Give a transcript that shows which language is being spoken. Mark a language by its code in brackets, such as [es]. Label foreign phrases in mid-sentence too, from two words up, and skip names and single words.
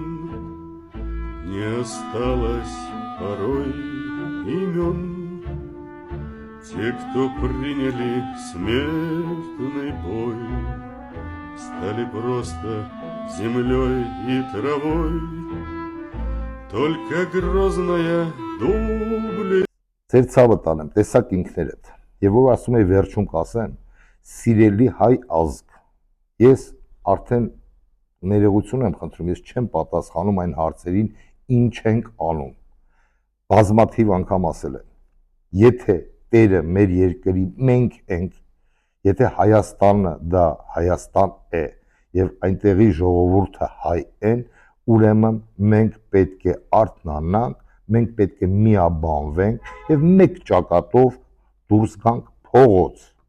[ru] не осталось порой имен. Те, кто приняли смертный бой, стали просто землей и травой. Только грозная дубли. [hy] Ձեր ցավը տանեմ, տեսակ ինքներդ։ Եվ որ ասում եի վերջում կասեմ, սիրելի հայ ազգ, ես արդեն ներողություն եմ խնդրում, ես չեմ պատասխանում այն հարցերին, ինչ ենք անում։ Բազմաթիվ անգամ ասել եմ, եթե Տերը մեր երկրի մենք ենք, եթե Հայաստանը դա Հայաստան է, եւ այնտեղի ժողովուրդը հայ են, ուրեմն մենք պետք է արթնանանք, մենք պետք է միաբանվենք եւ մեկ ճակատով դուրս գանք փողոց։